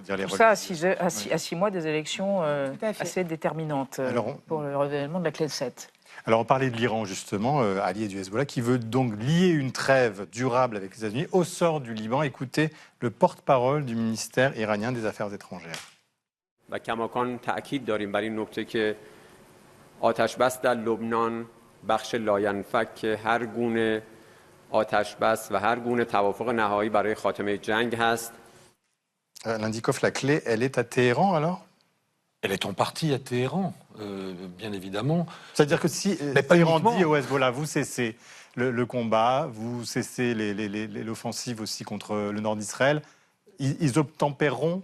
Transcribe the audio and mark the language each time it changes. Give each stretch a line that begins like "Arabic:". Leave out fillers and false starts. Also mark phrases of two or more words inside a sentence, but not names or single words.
French: Tout ça à 6 mois des élections assez déterminantes pour le renouvellement de la Knesset. Alors on parlait de l'Iran justement, allié du Hezbollah, qui veut donc lier une trêve durable avec les États-Unis au sort du Liban. Écoutez le porte-parole du ministère iranien des Affaires étrangères.
Persian: و کماکان تأکید داریم بر این نکته که آتش بس در لبنان بخش لاینفک هر گونه آتش بس و هر گونه توافق نهایی برای خاتمه جنگ هست.
French: L'Indikoff, la clé, elle est à Téhéran alors? Elle est en partie à Téhéran, bien évidemment. C'est-à-dire que si Téhéran dit au Hezbollah, vous cessez le combat, vous cessez l'offensive aussi contre le nord d'Israël, ils obtempéreront?